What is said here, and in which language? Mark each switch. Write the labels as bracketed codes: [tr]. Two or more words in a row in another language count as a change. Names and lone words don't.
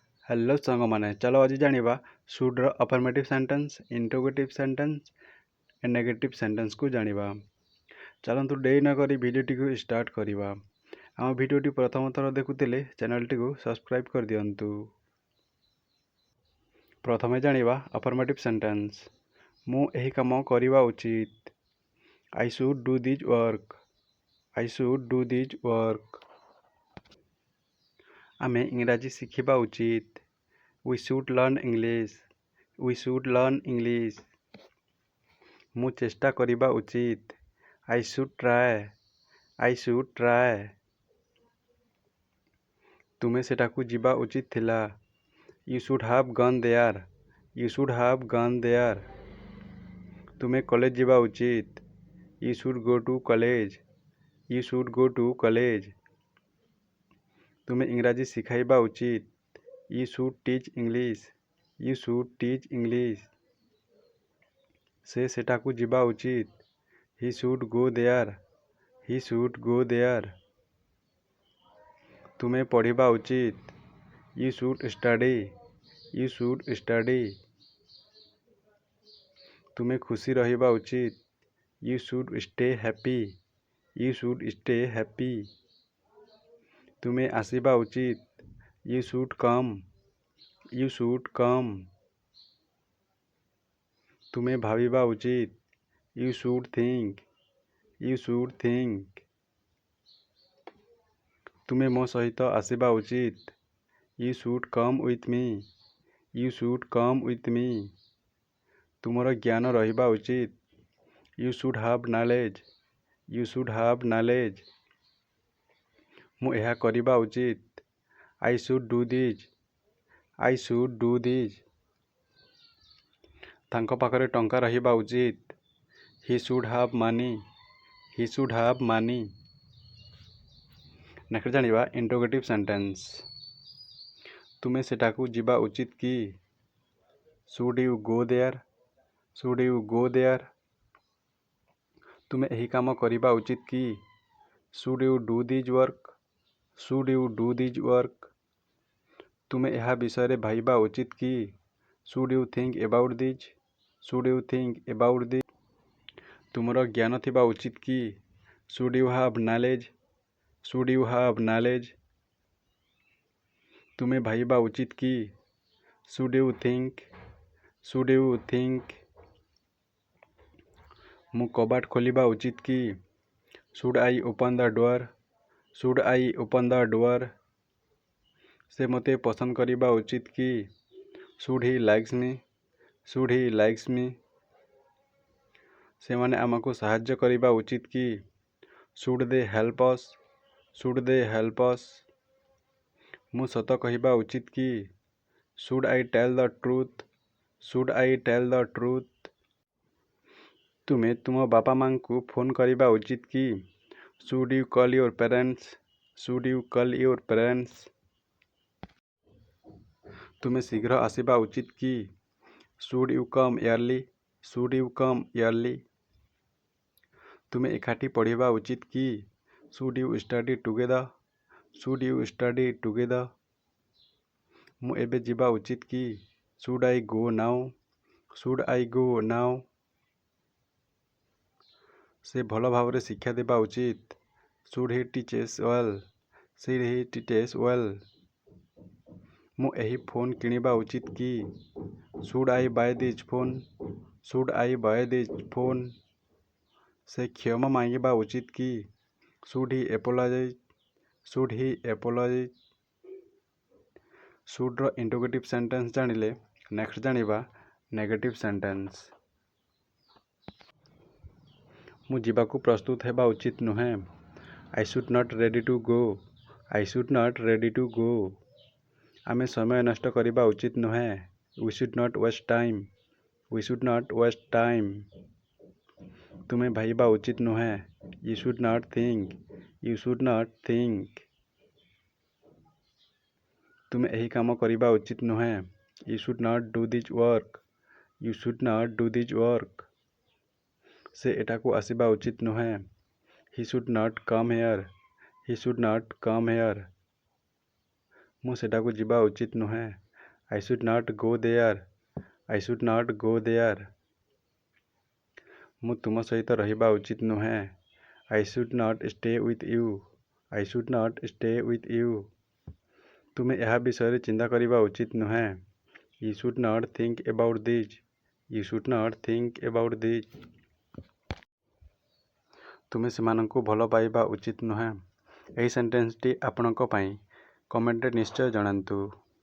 [or] ହେଲୋ ସାଙ୍ଗମାନେ ଚାଲ ଆଜି ଜାଣିବା [en] should affirmative sentence interrogative sentence and negative sentence [or] କୁ ଜାଣିବା। ଚାଲନ୍ତୁ ଡେରି ନ କରି ଭିଡିଓଟି କୁ ଷ୍ଟାର୍ଟ କରିବା। ଆମ ଭିଡିଓଟି ପ୍ରଥମ ଥର ଦେଖୁଥିଲେ ଚ୍ୟାନେଲଟି କୁ ସବସ୍କ୍ରାଇବ କରି ଦିଅନ୍ତୁ। ପ୍ରଥମେ ଜାଣିବା [en] affirmative sentence [or] ମୁଁ ଏହି କାମ କରିବା ଉଚିତ। [en] I should do this work. I should do this work. [or] ଆମେ ଇଂରାଜୀ ଶିଖିବା ଉଚିତ। [en] We should learn English. We should learn English. [or] ମୁଁ ଚେଷ୍ଟା କରିବା ଉଚିତ। [en] I should try. I should try. [or] ତୁମେ ସେଠାକୁ ଯିବା ଉଚିତ ଥିଲା। [en] You should have gone there. You should have gone there. [or] ତୁମେ କଲେଜ ଯିବା ଉଚିତ। [en] You should go to college. You should go to college. [or] ତୁମେ ଇଂରାଜୀ ଶିଖାଇବା ଉଚିତ। [en] You should teach English. You should teach English. [or] ସେ ସେଠାକୁ ଯିବା ଉଚିତ। [en] He should go there. He should go there. [or] ତୁମେ ପଢ଼ିବା ଉଚିତ। [en] You should study. You should study. [or] ତୁମେ ଖୁସି ରହିବା ଉଚିତ। [en] You should stay happy. You should stay happy. [or] ତୁମେ ଆସିବା ଉଚିତ। [en] You should come. You should come. [or] ତୁମେ ଭାବିବା ଉଚିତ। [en] You should think. You should think. [or] ତୁମେ ମୋ ସହିତ ଆସିବା ଉଚିତ। [en] You should come with me. You should come with me. [or] ତୁମର ଜ୍ଞାନ ରହିବା ଉଚିତ। [en] You should have knowledge. You should have knowledge. [or] ମୁଁ ଏହା କରିବା ଉଚିତ। [en] I should do this. I should do this. [or] ତାଙ୍କ ପାଖରେ ଟଙ୍କା ରହିବା ଉଚିତ। [en] He should have money. He should have money. [or] ନେକ୍ସଟ ଜାଣିବା [en] interrogative sentence [or] ତୁମେ ସେଠାକୁ ଯିବା ଉଚିତ କି। [en] Should you go there? Should you go there? [or] ତୁମେ ଏହି କାମ କରିବା ଉଚିତ କି। [en] Should you do this work? Should you do this work? [or] ତୁମେ ଏହା ବିଷୟ ରେ ଭାବିବା ଉଚିତ କି। [en] Should you think about this? Should you think about this? [or] ତୁମର ଜ୍ଞାନ ଥିବା ଉଚିତ କି। [en] Should you have knowledge? Should you have knowledge? [or] ତୁମେ ଭାବିବା ଉଚିତ କି। [en] Should you think? Should you think? [or] ମୁଁ କବାଟ ଖୋଲିବା ଉଚିତ କି। [en] Should I open the door? Should I open the door? [or] ସେ ମତେ ପସନ୍ଦ କରିବା ଉଚିତ କି। [en] Should he likes me? Should he likes me? [or] ସେମାନେ ଆମକୁ ସାହାଯ୍ୟ କରିବା ଉଚିତ କି। [en] Should they help us? Should they help us? [or] ମୁଁ ସତ କହିବା ଉଚିତ କି। [en] Should I tell the truth? Should I tell the truth? [or] ତୁମେ ତୁମ ବାପା ମାଆ କୁ ଫୋନ କରିବା ଉଚିତ କି। [en] Should you call your parents? Should you call your parents? [or] ତୁମେ ଶୀଘ୍ର ଆସିବା ଉଚିତ କି। [en] Should you come early? Should you come early? [or] ତୁମେ ଏକାଠି ପଢ଼ିବା ଉଚିତ କି। [en] Should you study together? Should you study together? [or] ମୁଁ ଏବେ ଯିବା ଉଚିତ କି। [en] Should I go now? Should I go now? [or] ସେ ଭଲ ଭାବରେ ଶିକ୍ଷା ଦେବା ଉଚିତ। [en] Should he teaches well? Should he teaches well? [or] ମୁଁ ଏହି ଫୋନ କିଣିବା ଉଚିତ କି। [en] Should I buy this phone? Should I buy this phone? [or] ସେ କ୍ଷମା ମାଗିବା ଉଚିତ କି। [en] Should he apologize? Should he apologize? [or] should रो [en] interrogative sentence [or] ଜାଣିଲେ ନେକ୍ସଟ ଜାଣିବା [en] negative sentence [or] ମୁଁ ଯିବାକୁ ପ୍ରସ୍ତୁତ ହେବା ଉଚିତ ନୁହେଁ। [en] I should not ready to go. I should not ready to go. [or] ଆମେ ସମୟ ନଷ୍ଟ କରିବା ଉଚିତ ନୁହେଁ। [en] We should not waste time. We should not waste time. [or] ତୁମେ ଭାବିବା ଉଚିତ ନୁହେଁ। [en] You should not think. You should not think. [or] ତୁମେ ଏହି କାମ କରିବା ଉଚିତ ନୁହେଁ। [en] You should not do this work. You should not do this work. [or] ସେ ଏଠାକୁ ଆସିବା ଉଚିତ ନୁହେଁ। [en] He should not come here. He should not come here. [or] ମୁଁ ସେଠାକୁ ଯିବା ଉଚିତ ନୁହେଁ। [en] I should not go there. I should not go there. [or] ମୁଁ ତୁମ ସହିତ ରହିବା ଉଚିତ ନୁହେଁ. [en] I should not stay with you. I should not stay with you. [or] ତୁମେ ଏହା ବିଷୟରେ ଚିନ୍ତା କରିବା ଉଚିତ ନୁହେଁ. [en] You should not think about this. You should not think about this. [or] ତୁମେ ସେମାନଙ୍କୁ ଭଲ ପାଇବା ଉଚିତ ନୁହେଁ. ଏହି ସେଣ୍ଟେନ୍ସଟି ଆପଣଙ୍କ ପାଇଁ କମେଣ୍ଟରେ ନିଶ୍ଚୟ ଜଣାନ୍ତୁ.